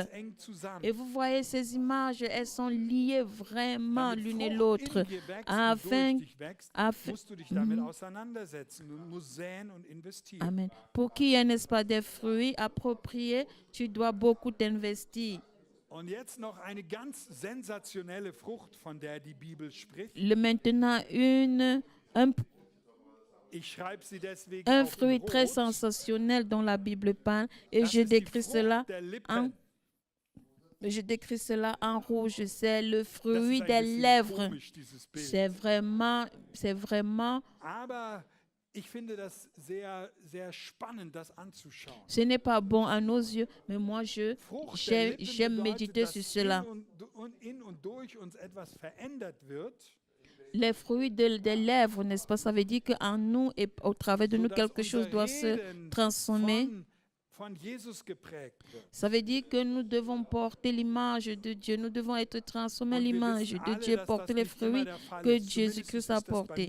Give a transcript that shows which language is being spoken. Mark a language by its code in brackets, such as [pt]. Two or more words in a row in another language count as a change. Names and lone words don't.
[fr] Et vous voyez, ces images, elles sont liées vraiment l'une et l'autre. Amen. Pour qu'il y ait, n'est-ce pas, des fruits appropriés, tu dois beaucoup t'investir. [de] Und jetzt noch eine ganz sensationelle Frucht, von der die Bibel spricht. [fr] Maintenant, un fruit très sensationnel dont la Bible parle, et je décris cela en rouge. C'est le fruit des lèvres. C'est vraiment. [de] Ich finde das sehr, sehr spannend, das anzuschauen. [fr] Ce n'est pas bon à nos yeux, mais moi j'aime méditer sur cela. [de] In und durch uns etwas verändert wird. [fr] Les fruits des lèvres, n'est-ce pas? Ça veut dire qu'en nous et au travers de nous, quelque chose doit se transformer. Ça veut dire que nous devons porter l'image de Dieu. Nous devons être transformés à l'image de Dieu, porter les fruits que Jésus-Christ a portés.